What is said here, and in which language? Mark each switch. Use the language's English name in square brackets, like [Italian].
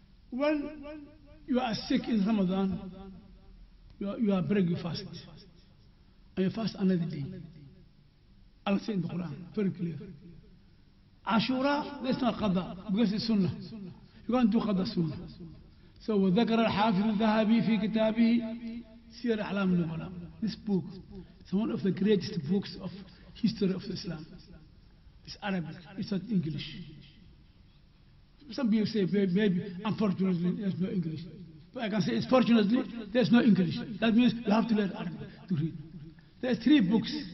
[English] When you are sick in Ramadan, you are break your fast. And you fast another day. Allah said in the Quran, very clear. Ashura, there's no qada, because it's sunnah. You can't do qada sunnah. So, [Arabic] وذكر الحافظ الذهبي في كتابه سير أعلام النبلاء. [English] This book is one of the greatest books of history of Islam. It's Arabic, it's not English. Some people say, maybe, unfortunately, there's no English. But I can say, it's fortunately, there's no English. That means you have to learn Arabic to read. There are 3 books.